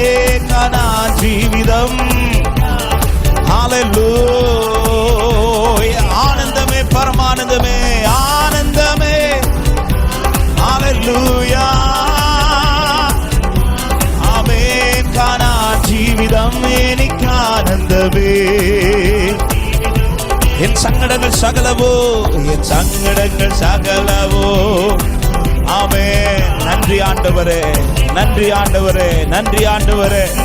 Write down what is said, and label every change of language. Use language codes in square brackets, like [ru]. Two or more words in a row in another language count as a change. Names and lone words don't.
[ml] കാനാൻ ജീവിതം. ഹല്ലേലൂയ. ആനന്ദമേ പരമാനന്ദമേ, ആനന്ദമേ. ഹല്ലേലൂയ. ആമേൻ. [ta] இயேசுவே என் சங்கடங்கள் சகலவோ என் சங்கடங்கள் சகலவோ ஆமென் நன்றி ஆண்டவரே நன்றி ஆண்டவரே நன்றி ஆண்டவரே